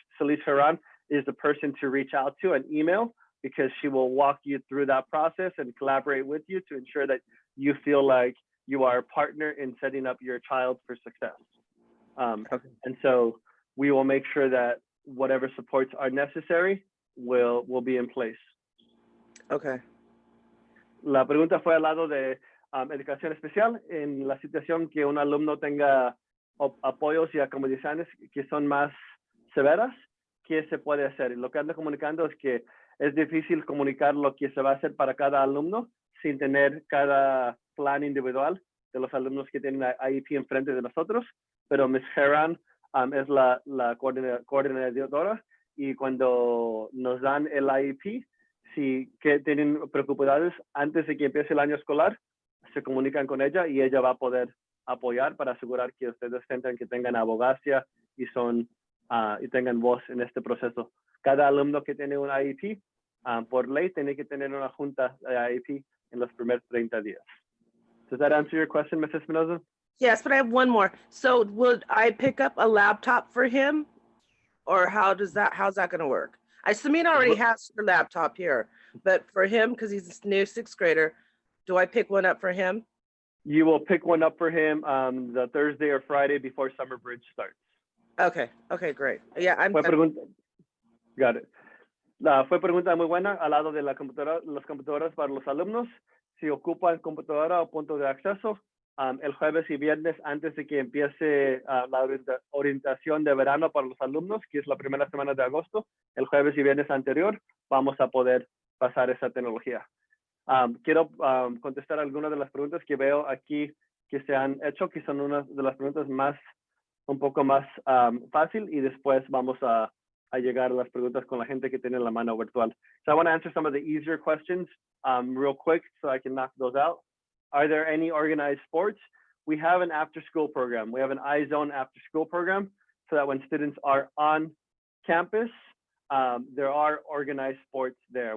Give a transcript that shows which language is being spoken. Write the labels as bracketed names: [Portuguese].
[English] Solis Ferran is the person to reach out to and email, because she will walk you through that process and collaborate with you to ensure that you feel like you are a partner in setting up your child for success. Okay. And so we will make sure that whatever supports are necessary will be in place. Okay. [Spanish] La pregunta fue al lado de educación especial, en la situación que un alumno tenga apoyos y acomodaciones que son más severas, ¿qué se puede hacer? Y lo que ando comunicando es que es difícil comunicar lo que se va a hacer para cada alumno sin tener cada plan individual de los alumnos que tienen IEP enfrente de nosotros, pero Ms. Herran es la coordinadora, y cuando nos dan el IEP, si que tienen preocupaciones antes de que empiece el año escolar, se comunican con ella y ella va a poder apoyar para asegurar que ustedes sientan que tengan abogacía y y tengan voz en este proceso. Cada alumno que tiene un IEP, por ley, tiene que tener una junta de IEP en los primeros 30 días. [English] Does that answer your question, Mrs. Espinosa? Yes, but I have one more. So would I pick up a laptop for him? Or how's that going to work? Samina already has her laptop here, but for him, because he's a new 6th grader, do I pick one up for him? You will pick one up for him the Thursday or Friday before summer bridge starts. Okay, great. Yeah, Got it. [Spanish] Fue pregunta muy buena al lado de las computadoras para los alumnos. Si ocupan computadora o punto de acceso, el jueves y viernes antes de que empiece la orientación de verano para los alumnos, que es la primera semana de agosto, el jueves y viernes anterior, vamos a poder pasar esa tecnología. Quiero contestar algunas de las preguntas que veo aquí que se han hecho, que son unas de las preguntas un poco más fácil, y después vamos a llegar a las preguntas con la gente que tiene la mano virtual. [English] So I want to answer some of the easier questions real quick so I can knock those out. Are there any organized sports? We have an after-school program. We have an iZone after-school program, so that when students are on campus, there are organized sports there.